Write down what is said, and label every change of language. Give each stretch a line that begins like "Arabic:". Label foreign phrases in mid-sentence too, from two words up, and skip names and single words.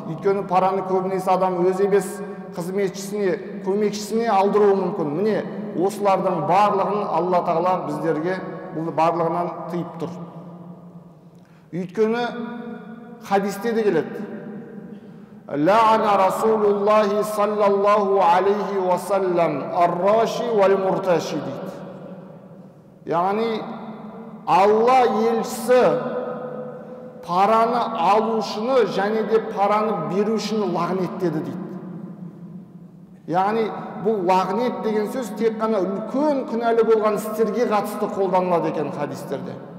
Kazakh: Өйткені параны көбінесе адам өз емес қызметшісіне, көмекшісіне алдыруы мүмкін. Міне, осылардың барлығын Алла Тағала біздерге бұл барлығынан тыйып тұр. Өйткені хадисте де келеді:
Arabic: «لعن رسول الله صلى الله عليه وسلم الراشي والمرتشي» дейді.
Kazakh: Яғни Алла елшісі параны алушыны және де параны берушіні лағнеттеді дейді. Яғни бұл лағнет деген сөз тек қана үлкен күнәлі болған істерге қатысты қолданылады екен хадистерде.